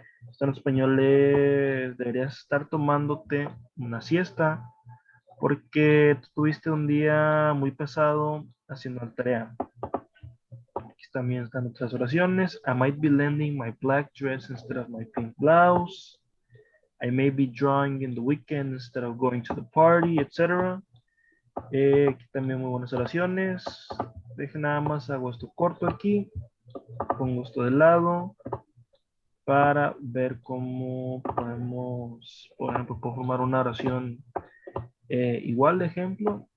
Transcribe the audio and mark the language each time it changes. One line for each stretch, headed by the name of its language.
Spanish: Esto en español es, deberías estar tomándote una siesta porque tú tuviste un día muy pesado haciendo la tarea. Aquí también están otras oraciones.
English: I might be lending my black dress instead of my pink blouse. I may be drawing in the weekend instead of going to the party, etc.
Spanish: Aquí también muy buenas oraciones. Deje nada más, hago esto corto aquí. Pongo esto de lado para ver cómo podemos, por ejemplo, puedo formar una oración igual de ejemplo.